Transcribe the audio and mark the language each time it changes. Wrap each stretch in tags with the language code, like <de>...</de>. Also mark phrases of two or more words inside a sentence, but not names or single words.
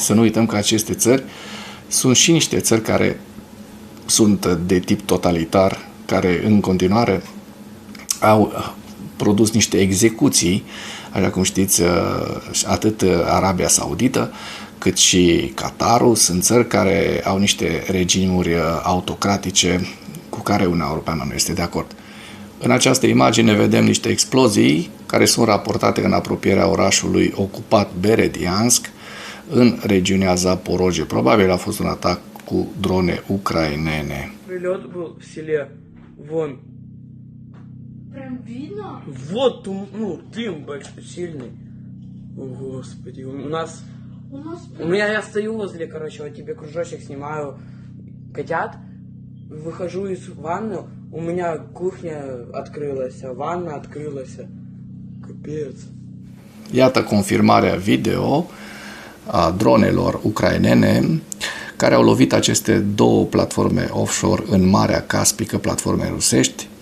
<ro>Să nu uităm că aceste țări sunt și niște țări care sunt de tip totalitar, care în continuare au produs niște execuții, așa cum știți, atât Arabia Saudită, cât și Qatarul, sunt țări care au niște regimuri autocratice cu care Uniunea Europeană nu este de acord. În această imagine vedem niște explozii care sunt raportate în apropierea orașului ocupat Berediansk, în regiunea Zaporojie. Probabil a fost un atac cu drone ucrainene.</ro> <ru>Прилет был в селе. Вон. Прям видно? Вот, дым большой, сильный. О, Господи, у нас... Я стою возле, вот тебе кружочек снимаю котят, выхожу из ванны, у меня кухня открылась, ванна открылась. Капец.</ru> <ro>Iată confirmarea video a dronelor ucrainene care au lovit aceste 2 platforme offshore în Marea Caspică, platforme rusești.</ro>